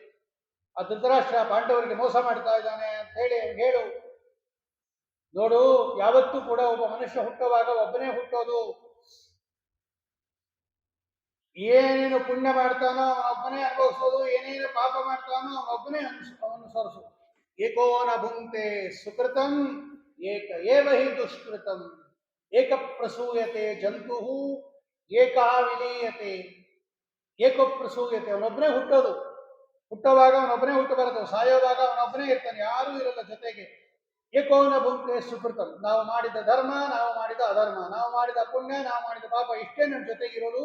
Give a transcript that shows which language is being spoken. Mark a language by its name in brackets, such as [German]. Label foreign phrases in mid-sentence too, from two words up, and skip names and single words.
[Kannada] ಆ ಧೃತರಾಷ್ಟ್ರ ಪಾಂಡವರಿಗೆ ಮೋಸ ಮಾಡ್ತಾ ಇದ್ದಾನೆ ಅಂತ ಹೇಳಿ ಹೇಳು. ನೋಡು, ಯಾವತ್ತೂ ಕೂಡ ಒಬ್ಬ ಮನುಷ್ಯ ಹುಟ್ಟುವಾಗ ಒಬ್ಬನೇ ಹುಟ್ಟೋದು. ಏನೇನು ಪುಣ್ಯ ಮಾಡ್ತಾನೋ ಅವನೊಬ್ಬನೇ ಅನುಭವಿಸೋದು, ಏನೇನು ಪಾಪ ಮಾಡ್ತಾನೋ ಅವನೊಬ್ಬನೇ ಅನುಸರಿಸೋದು. [Sanskrit] ಏಕೋ ನ ಭುಂಕ್ತೆ ಸುಕೃತಂ ಏಕ ಏವ ಹಿ ದುಷ್ಕೃತಂ ಏಕ ಪ್ರಸೂಯತೆ ಜಂತು ಏಕಾ ವಿಲೀಯತೆ. ಏಕೋ ಪ್ರಸೂಯತೆ, [Kannada] ಅವನೊಬ್ಬನೇ ಹುಟ್ಟೋದು. ಹುಟ್ಟುವಾಗ ಅವನೊಬ್ಬನೇ ಹುಟ್ಟಬಾರದು, ಸಾಯೋವಾಗ ಅವನೊಬ್ಬನೇ ಇರ್ತಾನೆ, ಯಾರೂ ಇರಲ್ಲ ಜೊತೆಗೆ. [Sanskrit] ಏಕೋನ ಭುಂಕ್ತೆ ಸುಕೃತಂ, [Kannada] ನಾವು ಮಾಡಿದ ಧರ್ಮ, ನಾವು ಮಾಡಿದ ಅಧರ್ಮ, ನಾವು ಮಾಡಿದ ಪುಣ್ಯ, ನಾವು ಮಾಡಿದ ಪಾಪ, ಇಷ್ಟೇ ನಮ್ಮ ಜೊತೆಗಿರೋದು.